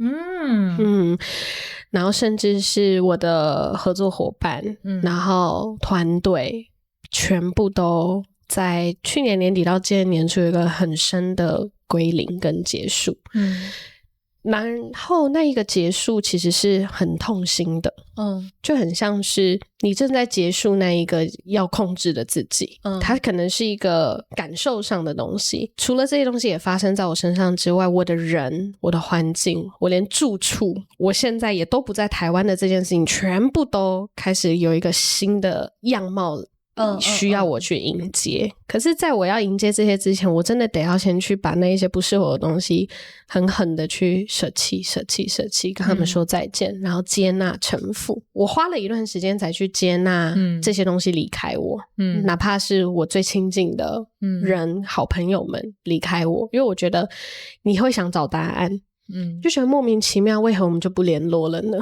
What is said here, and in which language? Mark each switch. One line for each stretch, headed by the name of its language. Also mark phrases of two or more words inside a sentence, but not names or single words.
Chinese: 然後甚至是我的合作夥伴，然後團隊全部都在去年年底到今年年初有一個很深的歸零跟結束。然後那一個結束其實是很痛心的，就很像是你正在結束那一個要控制的自己，它可能是一個感受上的東西。除了這些東西也發生在我身上之外，我的人、我的環境、我連住處，我現在也都不在台灣的這件事情，全部都開始有一個新的樣貌需要我去迎接。可是在我要迎接這些之前，我真的得要先去把那一些不適合的東西狠狠的去捨棄，跟他們說再見，然後接納臣服。我花了一段時間才去接納這些東西離開我，哪怕是我最親近的人、好朋友們離開我，因為我覺得你會想找答案，就覺得莫名其妙，為何我們就不聯絡了呢？